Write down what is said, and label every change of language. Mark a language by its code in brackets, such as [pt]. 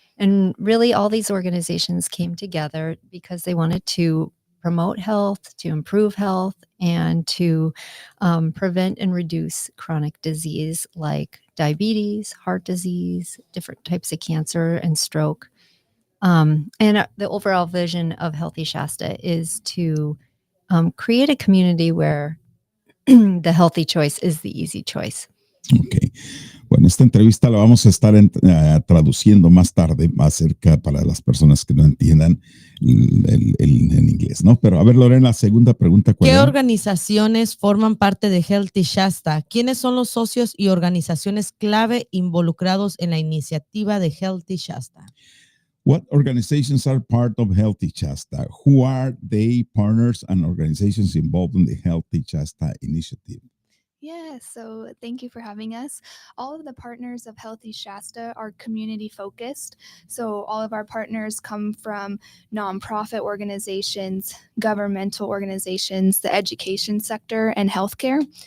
[en] And really, all these organizations came together because they wanted to promote health, to improve health, and to prevent and reduce chronic disease like diabetes, heart disease, different types of cancer, and stroke. And the overall vision of Healthy Shasta is to create a community where the healthy choice is the easy choice. Okay. [es] Bueno, esta entrevista la vamos a estar traduciendo más tarde acerca para las personas que no entiendan en inglés, ¿no? Pero a ver, Lorena, segunda pregunta. ¿Qué organizaciones forman parte de Healthy Shasta? ¿Quiénes son los socios y organizaciones clave involucrados en la iniciativa de Healthy Shasta? [en] What organizations are part of Healthy Shasta? Who are they, partners and organizations involved in the Healthy Shasta initiative? Yeah, so thank you for having us. All of the partners of Healthy Shasta are community focused. So all of our partners come from nonprofit organizations, governmental organizations, the education sector, and healthcare.